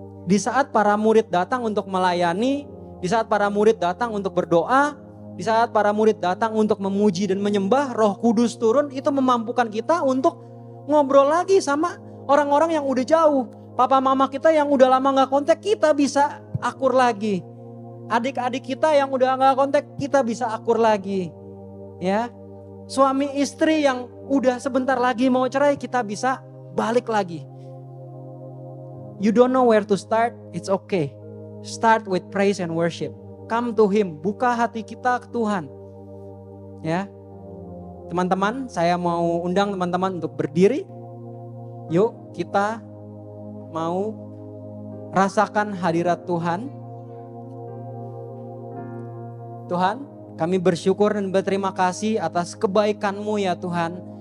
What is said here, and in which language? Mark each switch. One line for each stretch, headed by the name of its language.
Indonesian: Di saat para murid datang untuk melayani, di saat para murid datang untuk berdoa, di saat para murid datang untuk memuji dan menyembah, Roh Kudus turun, itu memampukan kita untuk ngobrol lagi sama orang-orang yang udah jauh. Papa mama kita yang udah lama gak kontak, kita bisa akur lagi. Adik-adik kita yang udah gak kontak, kita bisa akur lagi. Ya, suami istri yang udah sebentar lagi mau cerai, kita bisa balik lagi.
English: You don't know where to start, it's okay. Start with praise and worship. Come to Him,
Indonesian: buka hati kita ke Tuhan. Ya, teman-teman, saya mau undang teman-teman untuk berdiri. Yuk kita mau rasakan hadirat Tuhan. Tuhan, kami bersyukur dan berterima kasih atas kebaikan-Mu ya Tuhan.